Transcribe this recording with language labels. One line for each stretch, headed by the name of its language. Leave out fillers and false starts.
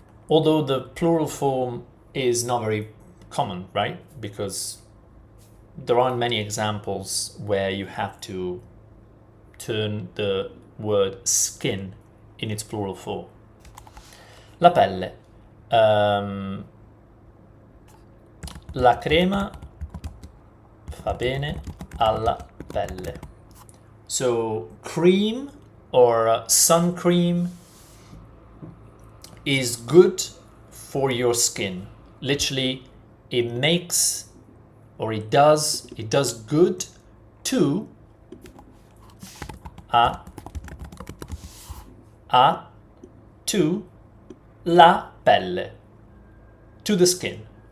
English: Although the plural form is not very common, right? Because there aren't many examples where you have to turn the word skin in its plural form.
Italian: La pelle. La crema fa bene alla pelle.
English: So cream or sun cream is good for your skin. Literally, it makes, or it does good to to la pelle, to the skin.